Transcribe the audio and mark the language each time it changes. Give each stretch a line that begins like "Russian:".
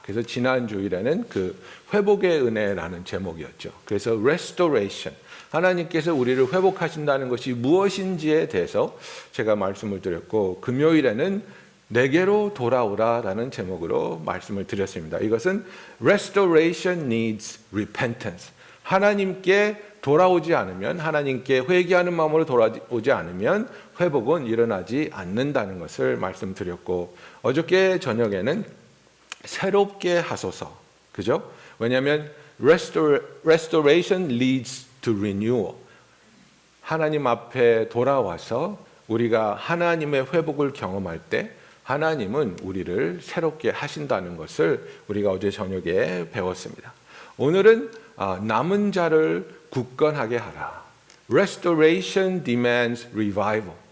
Korean: 그래서 지난 주일에는 회복의 은혜라는 제목이었죠. 그래서 restoration, 하나님께서 우리를 회복하신다는 것이 무엇인지에 대해서 제가 말씀을 드렸고, 금요일에는 내게로 돌아오라라는 제목으로 말씀을 드렸습니다. 이것은
English: restoration needs repentance.
Korean: 하나님께 돌아오지 않으면, 하나님께 회개하는 마음으로 돌아오지 않으면 회복은 일어나지 않는다는 것을 말씀드렸고, 어저께 저녁에는 새롭게 하소서, 그죠? 왜냐하면
English: restoration leads to renewal.
Korean: 하나님 앞에 돌아와서 우리가 하나님의 회복을 경험할 때 하나님은 우리를 새롭게 하신다는 것을 우리가 어제 저녁에 배웠습니다. 오늘은 남은 자를 굳건하게 하라.
English: Restoration demands revival.